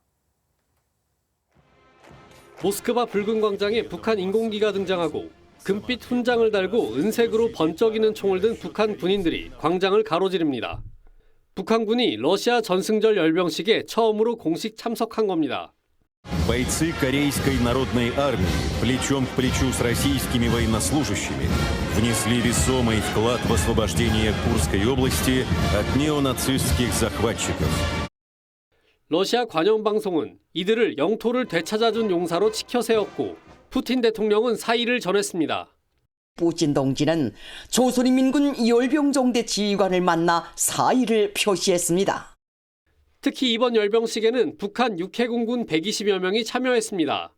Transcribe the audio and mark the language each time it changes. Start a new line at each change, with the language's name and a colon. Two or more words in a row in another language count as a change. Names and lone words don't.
Korean: 모스크바 붉은 광장에 북한 인공기가 등장하고 금빛 훈장을 달고 은색으로 번쩍이는 총을 든 북한 군인들이 광장을 가로지릅니다. 북한군이 러시아 전승절 열병식에 처음으로 공식 참석한 겁니다.
Russian: Бойцы Корейской народной армии плечом к плечу с российскими военнослужащими внесли весомый вклад в освобождение Курской области от неонацистских захватчиков.
Korean: 러시아 관영 방송은 이들을 영토를 되찾아준 용사로 치켜 세웠고 푸틴 대통령은 사의를 전했습니다. 푸틴 동지는 조선인민군 열병정대 지휘관을 만나 사의를 표시했습니다. 특히 이번 열병식에는 북한 육해공군 120여 명이 참여했습니다.